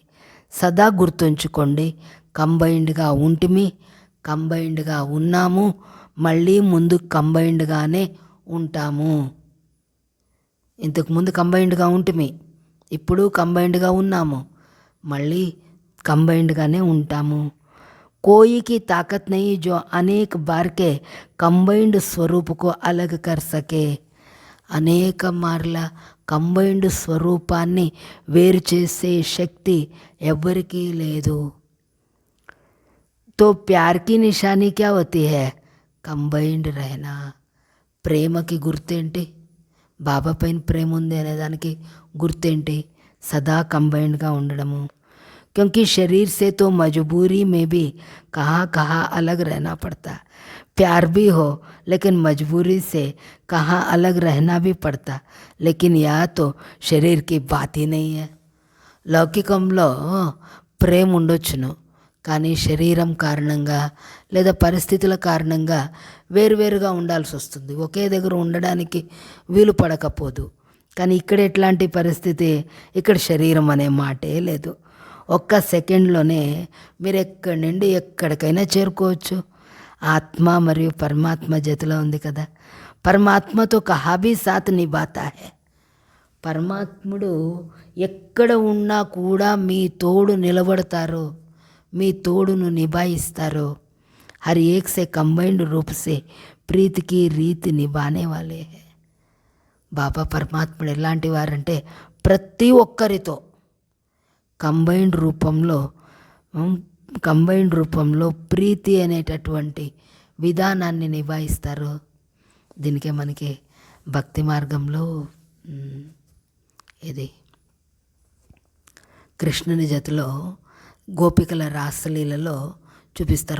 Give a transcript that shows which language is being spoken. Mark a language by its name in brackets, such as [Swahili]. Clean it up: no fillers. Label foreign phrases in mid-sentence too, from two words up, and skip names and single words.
[Telugu] సదా గుర్తుంచుకోండి, కంబైన్డ్గా ఉంటిమి, కంబైన్డ్గా ఉన్నాము, మళ్ళీ ముందు కంబైన్డ్గానే ఉంటాము. ఇంతకుముందు కంబైన్డ్గా ఉంటిమి, ఇప్పుడు కంబైన్డ్గా ఉన్నాము, మళ్ళీ కంబైన్డ్గానే ఉంటాము. [Hindi] कोई की ताकत नहीं जो अनेक बार के कंबाइंड स्वरूप को अलग कर सके. [Telugu] అనేక మార్ల కంబైన్డ్ స్వరూపాన్ని వేరు చేసే శక్తి ఎవ్వరికీ లేదు. [Hindi] तो प्यार की निशानी क्या होती है? కంబైన్డ్ रहना. [Telugu] ప్రేమకి గుర్తేంటి? బాబా పైన ప్రేమ ఉంది అనేదానికి గుర్తేంటి? సదా కంబైన్డ్గా ఉండడము. [Hindi] क्योंकि शरीर से तो मजबूरी में भी कहाँ कहाँ अलग रहना पड़ता. प्यार भी हो लेकिन मजबूरी से कहाँ अलग रहना भी पड़ता. लेकिन यह तो शरीर की बात ही नहीं है. [Telugu] లౌకికంలో ప్రేమ ఉండొచ్చును, కానీ శరీరం కారణంగా లేదా పరిస్థితుల కారణంగా వేరువేరుగా ఉండాల్సి వస్తుంది. ఒకే దగ్గర ఉండడానికి వీలు పడకపోదు. కానీ ఇక్కడ ఎట్లాంటి పరిస్థితి? ఇక్కడ శరీరం అనే మాటే లేదు. ఒక్క సెకండ్లోనే మీరు ఎక్కడి నుండి ఎక్కడికైనా చేరుకోవచ్చు. ఆత్మ మరియు పరమాత్మ జతలో ఉంది కదా. [Hindi] परमात्मा तो कहाँ भी साथ निभाता है. [Telugu] పరమాత్ముడు ఎక్కడ ఉన్నా కూడా మీ తోడు నిలబడతారు, మీ తోడును నిభాయిస్తారు. [Hindi] हर एक से कंबाइंड रूप से प्रीति की रीति निभाने वाले हैं. [Telugu] బాబా పరమాత్ముడు ఎలాంటి వారంటే ప్రతి ఒక్కరితో కంబైన్డ్ రూపంలో ప్రీతి అనేటటువంటి విధానాన్ని నిభాయిస్తారు. దీనికే మనకి భక్తి మార్గంలో ఇది కృష్ణుని జతలో గోపికల రాసలీలలో చూపిస్తారు.